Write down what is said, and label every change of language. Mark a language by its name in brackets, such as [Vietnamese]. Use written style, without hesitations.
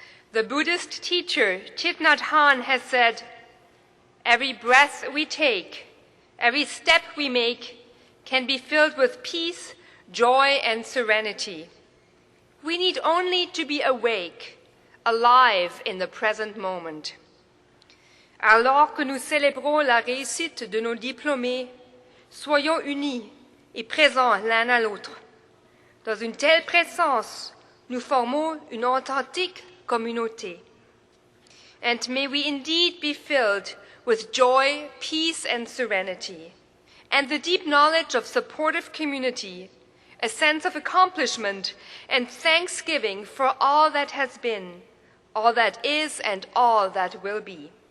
[English] The Buddhist teacher Thich Nhat Hanh has said, "Every breath we take, every step we make can be filled with peace, joy, and serenity. We need only to be awake, alive in the present moment." [French] Alors que nous célébrons la réussite de nos diplômés, soyons unis et présents l'un à l'autre. Dans une telle présence, nous formons une authentique communauté. [English] And may we indeed be filled with joy, peace, and serenity, and the deep knowledge of supportive community, a sense of accomplishment, and thanksgiving for all that has been, all that is, and all that will be.